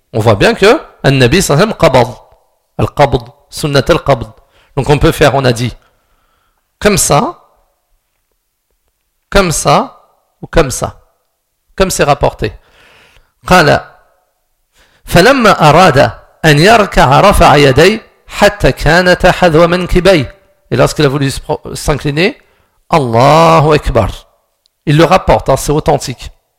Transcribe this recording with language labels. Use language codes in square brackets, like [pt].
[fr] On voit bien que [ar] النبي صلى الله عليه وسلم قبض القبض سنة القبض. [fr] Donc on peut faire, on a dit comme ça, comme ça ou comme ça, comme c'est rapporté. [ar] قال فلما أراد أن يركع رفع يدي حتى كانت حذو من كبي. [fr] Et lorsqu'il a voulu s'incliner, [ar] Allahu Akbar. [fr] Il le rapporte, hein, c'est authentique.